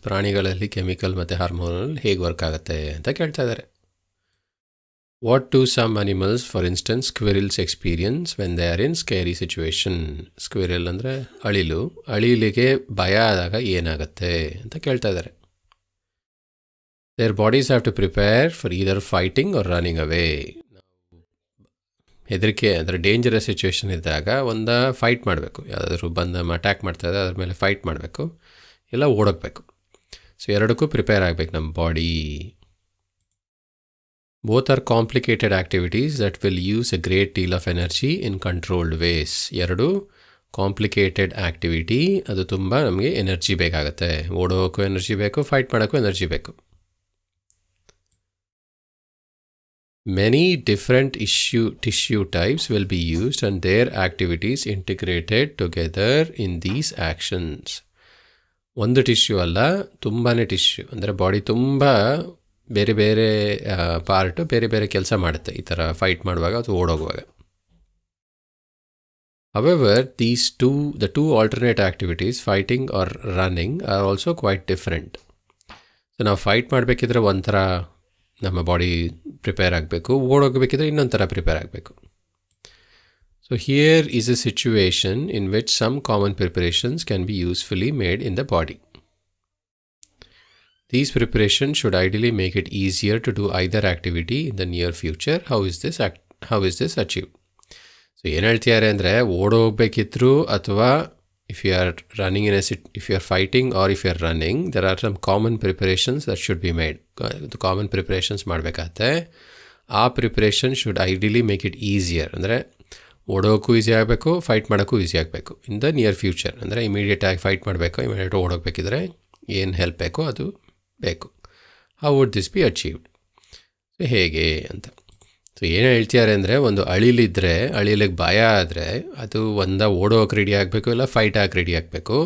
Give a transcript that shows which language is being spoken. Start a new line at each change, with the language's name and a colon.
Kannada: ಪ್ರಾಣಿಗಳಲ್ಲಿ ಕೆಮಿಕಲ್ ಮತ್ತು ಹಾರ್ಮೋನಲ್ ಹೇಗೆ ವರ್ಕ್ ಆಗುತ್ತೆ ಅಂತ ಕೇಳ್ತಾ ಇದ್ದಾರೆ.
English: What do some animals, for instance squirrels, experience when they are in scary situation.
Kannada: Squirrel ಅಂದರೆ ಅಳಿಲು, ಅಳಿಲಿಗೆ ಭಯ ಆದಾಗ ಏನಾಗುತ್ತೆ ಅಂತ ಕೇಳ್ತಾ ಇದ್ದಾರೆ.
English: Their bodies have to prepare for either fighting or running away.
Kannada: ಹೆದರಿಕೆ ಅಂದರೆ ಡೇಂಜರಸ್ ಸಿಚುವೇಶನ್ ಇದ್ದಾಗ ಒಂದು ಫೈಟ್ ಮಾಡಬೇಕು, ಯಾವುದಾದ್ರೂ ಬಂದು ಅಟ್ಯಾಕ್ ಮಾಡ್ತಾಯಿದೆ ಅದ್ರ ಮೇಲೆ ಫೈಟ್ ಮಾಡಬೇಕು, ಇಲ್ಲ ಓಡೋಗಬೇಕು. ಸೊ ಎರಡಕ್ಕೂ ಪ್ರಿಪೇರ್ ಆಗಬೇಕು ನಮ್ಮ body.
English: Both are complicated activities that will use a great deal of energy in controlled ways.
Kannada: ಎರಡು ಕಾಂಪ್ಲಿಕೇಟೆಡ್ ಆ್ಯಕ್ಟಿವಿಟಿ, ಅದು ತುಂಬ ನಮಗೆ ಎನರ್ಜಿ ಬೇಕಾಗುತ್ತೆ. ಓಡೋಕ್ಕೂ ಎನರ್ಜಿ ಬೇಕು, ಫೈಟ್ ಮಾಡೋಕ್ಕೂ ಎನರ್ಜಿ ಬೇಕು.
English: Many different tissue types will be used and their activities integrated together in these actions.
Kannada: ಒಂದು tissue ಅಲ್ಲ, ತುಂಬಾ ಟಿಶ್ಯೂ ಅಂದರೆ ಬಾಡಿ ತುಂಬ ಬೇರೆ ಬೇರೆ ಪಾರ್ಟು ಬೇರೆ ಬೇರೆ ಕೆಲಸ ಮಾಡುತ್ತೆ ಈ ಥರ ಫೈಟ್ ಮಾಡುವಾಗ ಅಥವಾ ಓಡೋಗುವಾಗ.
English: However, the two alternate activities, fighting or running, are also quite different.
Kannada: So ನಾವು ಫೈಟ್ ಮಾಡಬೇಕಿದ್ರೆ ಒಂಥರ ನಮ್ಮ ಬಾಡಿ ಪ್ರಿಪೇರ್ ಆಗಬೇಕು, ಓಡೋಗಬೇಕಿದ್ರೆ ಇನ್ನೊಂದು ಥರ ಪ್ರಿಪೇರ್ ಆಗಬೇಕು.
English: So here is a situation in which some common preparations can be usefully made in the body. These preparation should ideally make it easier to do either activity in the near future. How is this achieved?
Kannada: So ಏನು ಹೇಳ್ತಿದ್ದಾರೆ ಅಂದರೆ, ಓಡೋಗಬೇಕಿದ್ರು ಅಥವಾ
English: if you are running if you are fighting or if you are running, there are some common preparations that should be made. The common preparations
Kannada: ಮಾಡಬೇಕಾಗತ್ತೆ.
English: ಆ preparation should ideally make it easier,
Kannada: ಅಂದರೆ ಓಡೋಕ್ಕೂ easy ಆಗಬೇಕು,
English: Fight ಮಾಡೋಕ್ಕೂ easy ಆಗಬೇಕು in the near future.
Kannada: ಅಂದರೆ ಇಮಿಡಿಯೇಟಾಗಿ fight ಮಾಡಬೇಕು, immediate ಓಡೋಗ್ಬೇಕಿದ್ರೆ ಏನು ಹೆಲ್ಪ್ ಬೇಕೋ ಅದು ಬೇಕು.
English: How would this be achieved?
Kannada: So ಹೇಗೆ ಅಂತ. ಸೊ ಏನು ಹೇಳ್ತಿದ್ದಾರೆ ಅಂದರೆ, ಒಂದು ಅಳಿಲಿದ್ರೆ, ಅಳಿಲಿಗೆ ಭಯ ಆದರೆ ಅದು ಒಂದು ಓಡೋಕೆ ರೆಡಿ ಆಗಬೇಕು, ಇಲ್ಲ ಫೈಟ್ ಆಗಿ ರೆಡಿ ಆಗಬೇಕು.